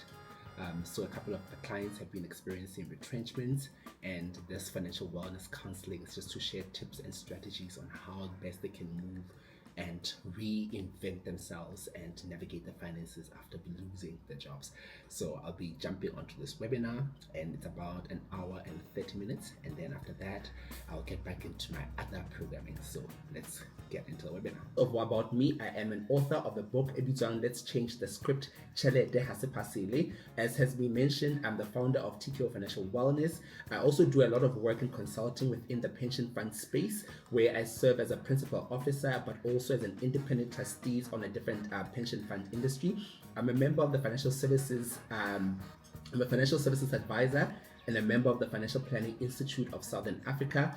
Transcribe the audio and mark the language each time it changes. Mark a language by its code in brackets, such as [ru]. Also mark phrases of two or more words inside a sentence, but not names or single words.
[en] So a couple of the clients have been experiencing retrenchments, and this financial wellness counseling is just to share tips and strategies on how best they can move and reinvent themselves and navigate the finances after losing their jobs. So I'll be jumping onto this webinar, and it's about an hour and 30 minutes, and then after that I'll get back into my other programming. So let's get into the webinar. About me, I am an author of the book Let's Change the Script, [st] Tšhelete ha se phasele. [en] As has been mentioned, I'm the founder of TKO Financial Wellness. I also do a lot of work in consulting within the pension fund space, where I serve as a principal officer, but also as an independent trustee on a different pension fund industry. I'm a member of the financial services. I'm a financial services advisor and a member of the Financial Planning Institute of Southern Africa.